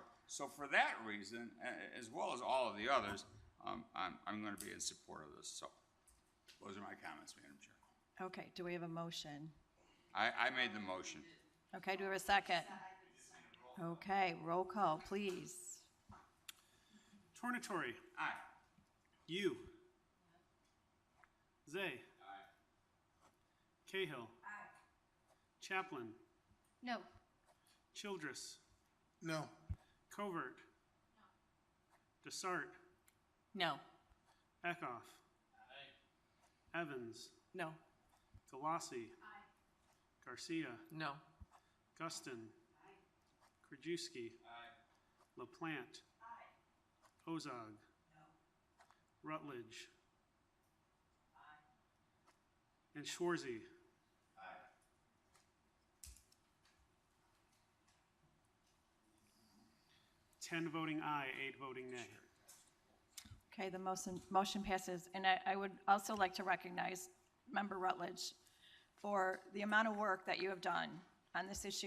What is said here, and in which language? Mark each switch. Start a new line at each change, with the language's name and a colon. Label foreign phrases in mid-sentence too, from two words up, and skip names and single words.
English: So for that reason, as well as all of the others, I'm going to be in support of this. So those are my comments, Madam Chair. Okay, do we have a motion? I made the motion. Okay, do we have a second? Okay, roll call, please. Tornatore. Aye. You. Zay. Cahill. Chaplin. No. Childress. No. Covert. Desart. No. Eckhoff. Evans. No. Galassi. Garcia. No. Guston. Krajewski. LaPlante. Ozog. Rutledge. And Schwarzy. 10 voting aye, 8 voting nay. Okay, the motion passes. And I would also like to recognize Member Rutledge for the amount of work that you have done on this issue.